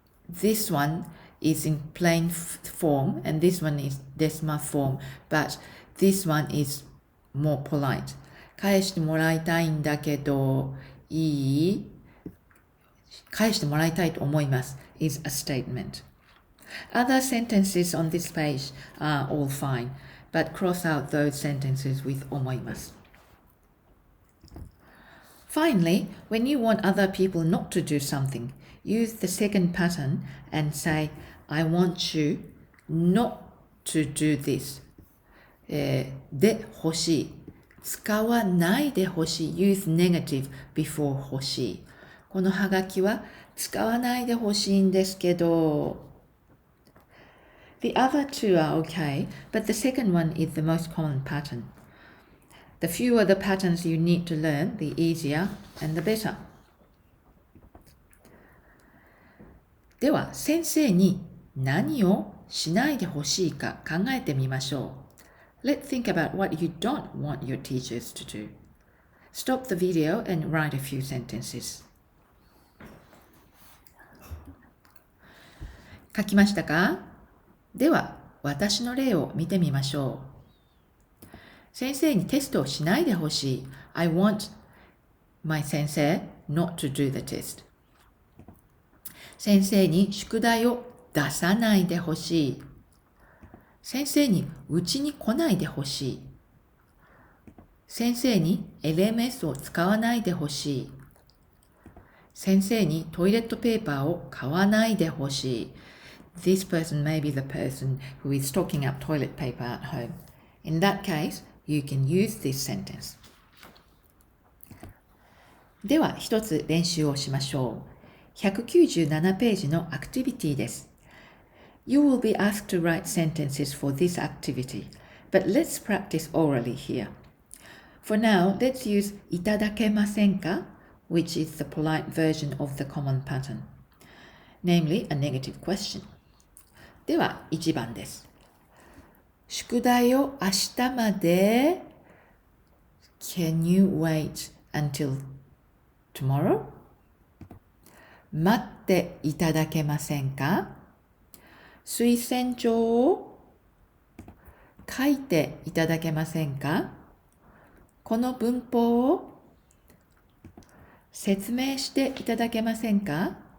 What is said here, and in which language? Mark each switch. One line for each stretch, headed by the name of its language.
English: This one is in plain form and this one is decimal form, but this one is more polite.
Japanese: 返してもらいたいんだけど、いい？返してもらいたいと思います
English: is a statement. Other sentences on this page are all fine, but cross out those sentences with 思います。 Finally, when you want other people not to do something, use the second pattern and say, I want you not to do this.
Japanese: で欲しい。使わないで欲しい。
English: Use negative before 欲しい。
Japanese: このハガキは使わないで欲しいんですけど。
English: The other two are okay, but the second one is the most common pattern. The fewer the patterns you need to learn, the easier and the better.
Japanese: では、先生に何をしないでほしいか考えてみましょう。
English: Let's think about what you don't want your teachers to do. Stop the video and write a few sentences.
Japanese: 書きましたか？では、私の例を見てみましょう。先生にテストをしないでほしい。
English: I want my 先生 not to do the test.
Japanese: 先生に宿題を出さないでほしい。先生にうちに来ないでほしい。先生に LMS を使わないでほしい。先生にトイレットペーパーを買わないでほしい。
English: This person may be the person who is stocking up toilet paper at home. In that case, you can use this sentence.
Japanese: では、一つ練習をしましょう。197ページのアクティビティです。
English: You will be asked to write sentences for this activity, but let's practice orally here. For now, let's use
Japanese: いただけませんか
English: which is the polite version of the common pattern, namely a negative question.
Japanese: では、1番です。宿題を明日まで
English: Can you wait until tomorrow?
Japanese: 待っていただけませんか？推薦状を書いていただけませんか？この文法を説明していただけませんか？